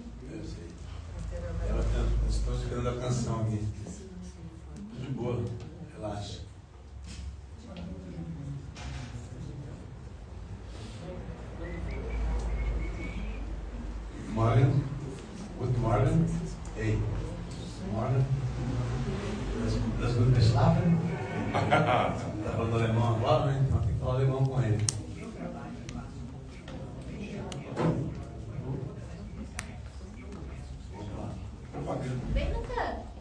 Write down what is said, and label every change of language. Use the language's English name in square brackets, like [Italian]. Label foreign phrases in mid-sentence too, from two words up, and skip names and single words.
[Portuguese] Eu sei. Estou esperando a canção aqui. Tudo de boa, relaxa. [German] Morgen. Guten Morgen. Hey. Morgen. Das gut geschlafen? [Portuguese] Tá falando alemão agora, né? Então tem que falar alemão com ele. Vem no canto.